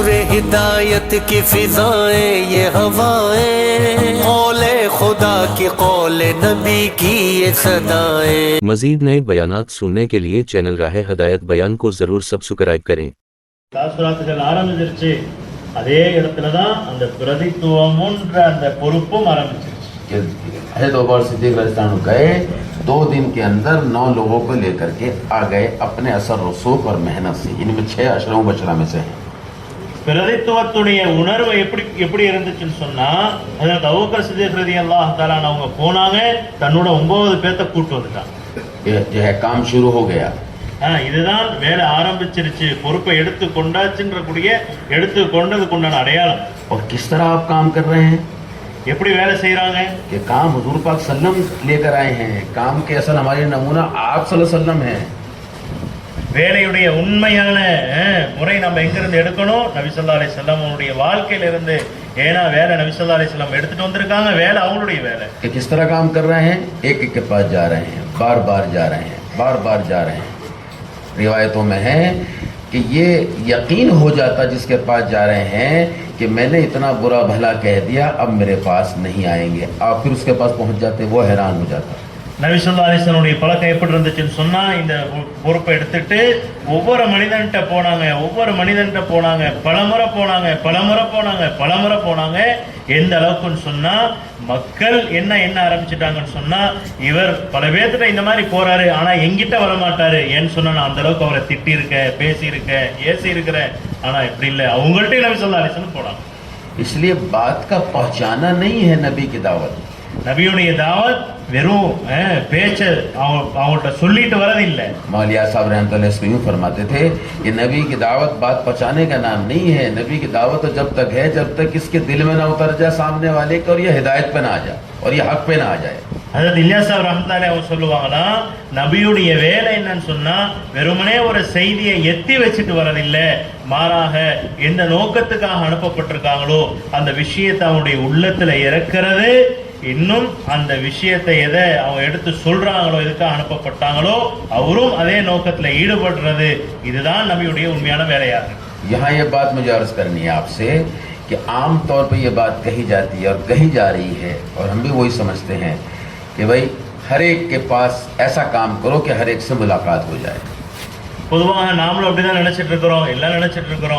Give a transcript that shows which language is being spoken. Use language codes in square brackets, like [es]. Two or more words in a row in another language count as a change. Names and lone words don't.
[hi] हिदायत की फिजाएं ये हवाएं, कौले खुदा की कौले नबी की ये सदाएं। मजीद नए बयानात सुनने के लिए चैनल राहे हदायत बयान को जरूर सब्सक्राइब करें। [ta] தாசுராத்துகள் ஆரம்பிச்சிருச்சு. அதே இடத்துல தான் அந்த பிரதித்துவம்ன்ற அந்த பொறுப்பும் ஆரம்பிச்சிருச்சு. [hi] हज़रत अबूबकर सिद्दीक़ [ar] رضي الله عنه [hi] गए, 2 दिन के अंदर 9 लोगों को लेकर के आ गए अपने असर रसूख और मेहनत से। इनमें 6 अशरों बशरा में से हैं। [ta] பிரதித்துவத்துடைய உணர்வு எப்படி இருந்துச்சுன்னு சொன்னா, ஹஜ்ரத் அபூபக்கர் சித்திக் [ar] رضي الله تعالى [ta] அவங்க போனாங்க, தன்னோட 9 பேத்தை கூட்டு வந்துட்டாங்க. [hi] जो है काम शुरू हो गया। [ta] இதுதான் வேலை ஆரம்பிச்சிருச்சு, பொறுப்பை எடுத்து கொண்டாச்சுன்ற கூடிய எடுத்து கொண்டதுக்குண்டான அடையாளம். [hi] और किस तरह आप काम कर रहे हैं? [ta] எப்படி வேலை செய்யறாங்க? [hi] ये काम हुजूर पाक सल्लम लेकर आए हैं। काम के असल हमारे नमूना आप [ar] صلى الله عليه وسلم [hi] है। [ta] வேலையுடைய உண்மையான முறை நம்ம எங்கிருந்து எடுக்கணும்? நபி [ar] صلى الله عليه وسلم [ta] அவருடைய வாழ்க்கையில இருந்து. ஏன்னா வேலை நபி [ar] صلى الله عليه وسلم [ta] எடுத்துட்டு வந்திருக்காங்க, வேலை அவங்களுடைய வேலை. [hi] कि किस तरह काम कर रहे हैं? एक एक के पास जा रहे हैं, बार बार जा रहे हैं, बार बार जा रहे हैं। रिवायतों में है कि ये यकीन हो जाता जिसके पास जा रहे हैं कि मैंने इतना बुरा भला कह दिया, अब मेरे पास नहीं आएंगे। आप फिर उसके पास पहुंच जाते, वो हैरान हो जाता। [ta] நபி [ar] صلى الله عليه وسلم [ta] பழக்கம் எப்படி இருந்துச்சுன்னு சொன்னா, இந்த பொறுப்பை எடுத்துட்டு ஒவ்வொரு மனிதன்கிட்ட போனாங்க, பலமுறை போனாங்க. எந்த அளவுக்குன்னு சொன்னா, மக்கள் என்ன ஆரம்பிச்சுட்டாங்கன்னு சொன்னா, இவர் பல பேர்கிட்ட இந்த மாதிரி போறாரு, ஆனா எங்கிட்ட வரமாட்டாரு. ஏன்னு சொன்னா, நான் அந்த அளவுக்கு அவரை திட்டி இருக்கேன், பேசி இருக்கேன், ஏசி இருக்கிறேன். ஆனா இப்படி இல்லை, அவங்கள்ட்ட நபி [ar] صلى الله عليه وسلم [ta] போனாங்க. [hi] इसलिए बात का पहुंचाना नहीं है नबी की दावत। [ta] நபியுடைய தாவத் வெறும் பேச்ச அவங்கள்ட்ட சொல்லிட்டு வரதில்லை. [hi] मौलिया साहब [ar] رحمة الله عليه [hi] यूं फरमाते थे, ये नबी की दावत बात पहुंचाने का नाम नहीं है। नबी की दावत तो जब तक है जब तक इसके दिल में ना उतर जाए सामने वाले के, और ये हिदायत पे ना आ जाए और ये हक पे ना आ जाए। [ta] ஹஜ்ரத் இல்யாஸ் சாஹிப் [ar] رحمة الله عليه [ta] சொல்லுவாங்களா, நபியுடைய வேலை என்னன்னு சொன்னா, வெறுமனே ஒரு செய்தியை எத்தி வச்சுட்டு வரதில்லை, மாறாக எந்த நோக்கத்துக்காக அனுப்பப்பட்டிருக்காங்களோ அந்த விஷயத்தை அவனுடைய உள்ளத்துல இறக்கிறது, இன்னும் அந்த விஷயத்தை எதை அவங்க எடுத்து சொல்றாங்களோ, எதுக்காக அனுப்பப்பட்டாங்களோ அவரும் அதே நோக்கத்துல ஈடுபடுறது, இதுதான் நபியுடைய உண்மையான வேலையா இருக்கு. [hi] यहाँ ये बात मुझे अर्ज करनी है आपसे कि आम तौर पे ये बात कही जाती है और कही जा रही है, और हम भी वही समझते हैं कि भाई हर एक के पास ऐसा काम करो कि हर एक से मुलाकात हो जाए। [ta] பொதுவாக நாமளும் அப்படிதான் நினைச்சிட்டு இருக்கிறோம்.